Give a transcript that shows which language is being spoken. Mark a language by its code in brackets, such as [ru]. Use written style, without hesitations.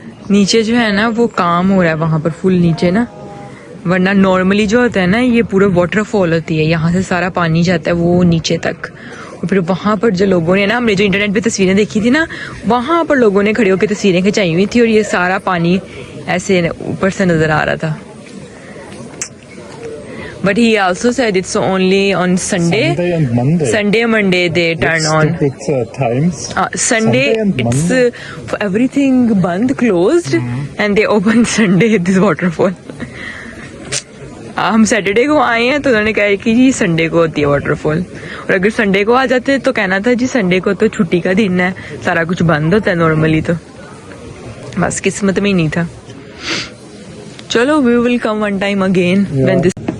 [hi] नीचे जो है ना वो काम हो रहा है वहां पर फुल नीचे ना, वरना नॉर्मली जो होता है ना ये पूरा वाटरफॉल होती है, यहाँ से सारा पानी जाता है वो नीचे तक। और फिर वहाँ पर जो लोगों ने ना, हमने जो इंटरनेट पे तस्वीरें देखी थी ना, वहाँ पर लोगों ने खड़े होकर तस्वीरें खिंचाई हुई थी और ये सारा पानी ऐसे ऊपर से नजर आ रहा था। [en] But he also said it's only on Sunday and Monday. Sunday and Monday they turn on. Times. Sunday and it's Monday. everything band closed and they open Sunday this waterfall. [hi] हम सैटरडे को आए हैं तो उन्होंने कहा कि जी Sunday को होती है वाटरफॉल, और अगर संडे को आ जाते तो कहना था जी संडे को तो छुट्टी का दिन है, सारा कुछ बंद होता है नॉर्मली। तो बस किस्मत में ही नहीं था। चलो [en] We will come one time again when this.